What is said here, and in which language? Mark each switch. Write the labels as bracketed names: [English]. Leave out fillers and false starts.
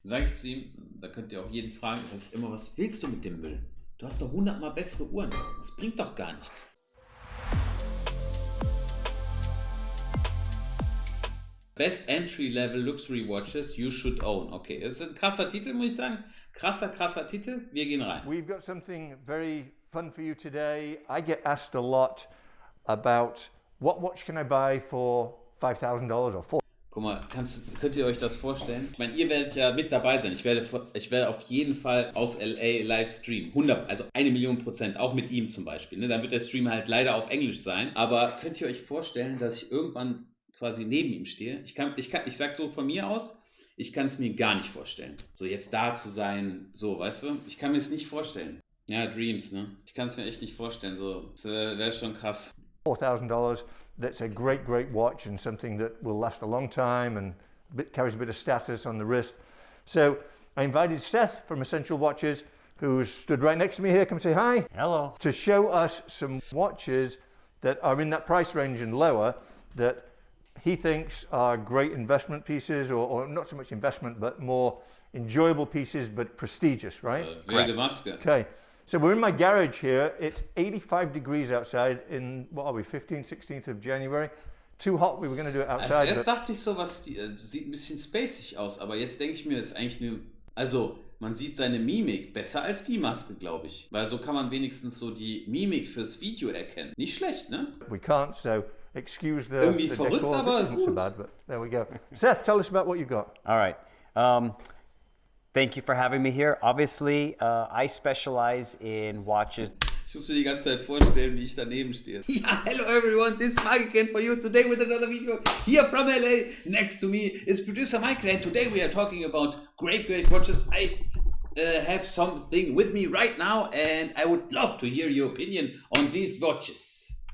[German] sage ich zu ihm, da könnt ihr auch jeden fragen, sage ich immer, was willst du mit dem Müll? Du hast doch 100-mal bessere Uhren. Das bringt doch gar nichts. [English] Best Entry-Level Luxury Watches you should own. [German] Okay, das ist ein krasser Titel, muss ich sagen. Krasser Titel. Wir gehen rein. [English] We've got something very fun for you today. I get asked a lot about what watch can I buy for $5,000 or $4,000. [German] Guck mal, könnt ihr euch das vorstellen? Ich meine, ihr werdet ja mit dabei sein. Ich werde auf jeden Fall aus LA live streamen. 100, also 1.000.000%, auch mit ihm zum Beispiel. Ne? Dann wird der Stream halt leider auf Englisch sein. Aber könnt ihr euch vorstellen, dass ich irgendwann quasi neben ihm stehe? Ich sag so von mir aus, ich kann es mir gar nicht vorstellen. So jetzt da zu sein, so, weißt du? Ich kann mir es nicht vorstellen. Ja, Dreams, ne? Ich kann es mir echt nicht vorstellen. So, das wäre schon krass. [English] $4,000. That's a great watch and something that will last a long time and carries a bit of status on the wrist. So I invited Seth from Essential Watches, who's stood right next to me here. Come say hi. Hello. To show us some watches that are in that price range and lower that he thinks are great investment pieces, or not so much investment, but more enjoyable pieces, but prestigious, right? [German] Wilde Maske. [English] Okay, so we're in my garage here. It's 85 degrees outside in, what are we, 15th, 16th of January. Too hot, we were going to do it outside. [German] Also erst dachte ich so, sieht ein bisschen spacig aus, aber jetzt denke ich mir, ist eigentlich eine, also man sieht seine Mimik besser als die Maske, glaube ich. Weil so kann man wenigstens so die Mimik fürs Video erkennen. Nicht schlecht, ne? [English] We can't, so excuse the [German] Irgendwie verrückt, [English] decor. [German] aber [English] It isn't [German] gut. [English] so bad, but there we go. Seth, tell us about what you got. All right. Thank you for having me here. Obviously, I specialize in watches. [German] Ich muss mir die ganze Zeit vorstellen, wie ich daneben stehe. [English] Ja, hello everyone, this is Mike again for you today with another video here from LA. Next to me is producer Michael, and today we are talking about great watches. I have something with me right now and I would love to hear your opinion on these watches.